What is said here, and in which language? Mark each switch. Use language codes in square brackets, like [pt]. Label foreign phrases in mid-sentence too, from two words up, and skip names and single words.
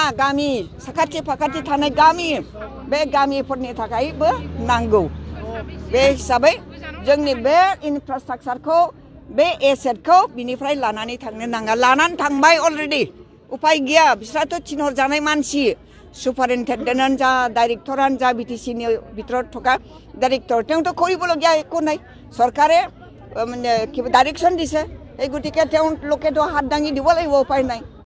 [brx] गामि साखाथि फाखाथि थानाय गामि बे गामिफोरनि थाखायबो नांगौ बे हिसाबै जोंनि बे इनफ्रास्ट्राक्चारखौ बे एसेटखौ बिनिफ्राय लानानै थांनो नाङा लानानै थांबाय अलरेडि उपाय गैया बिस्राथ' थिनहरजानाय मानसि सुपारिनटेन्डेन्टआनो जा डाइरेक्टरानो जा বিটিচিनि [as] ভিতৰত থকা ডাইৰেক্টৰ তেওঁতো কৰিবলগীয়া একো নাই চৰকাৰে মানে কিবা ডাইৰেকশ্যন দিছে এই গতিকে তেওঁলোকেতো হাত দাঙি দিব লাগিব উপায় নাই